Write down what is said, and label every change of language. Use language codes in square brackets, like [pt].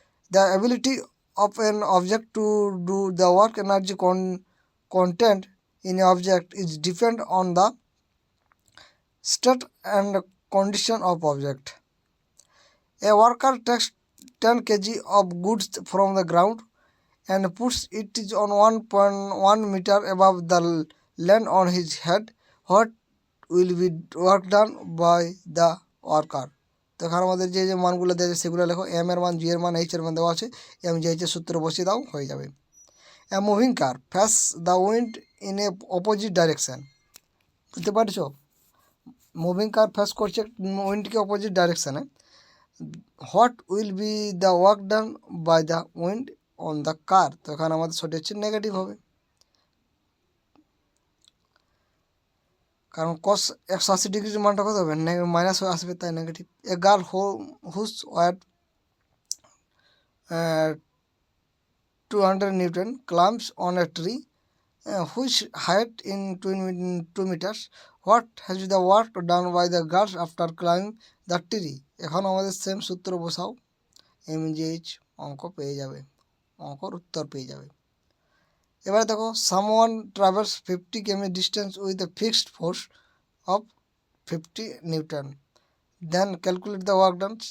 [en] The ability of an object to do the work energy content in an object is depend on the state and condition of object. A worker takes 10 kg of goods from the ground and puts it on 1.1 meter above the land on his head. What will be work done by the worker? [bn] তো এখানে আমাদের যে মানগুলো দেওয়া আছে সেগুলো লেখো, M এর মান, জি এর মান, এইচ এর মান দেওয়া আছে, এম জি এইচ এর সূত্র বসিয়ে দাও, হয়ে যাবে। [en] a moving car face the wind in a opposite direction, [bn] বুঝতে পারছো, মুভিং কার ফেস করছে উইন্ডকে opposite ডাইরেকশানে। [en] what will be the work done by the wind on the car, [bn] তো এখানে আমাদের সঠিক হচ্ছে নেগেটিভ হবে, কারণ কস 180 ডিগ্রির মানটা কত হবে, মাইনাস হয়ে আসবে, তাই negative. [en] A girl whose weight 200 Newton climbs on a tree which height in 2 meters. What has the work done by the girls after climbing the tree? [bn] এখন আমাদের সেম সূত্র বসাও, এম জি এইচ, অঙ্ক পেয়ে যাবে, অঙ্কর উত্তর পেয়ে যাবে। এবারে দেখো [en] Someone travels 50 km distance with a fixed force of 50 newton, then calculate the work done.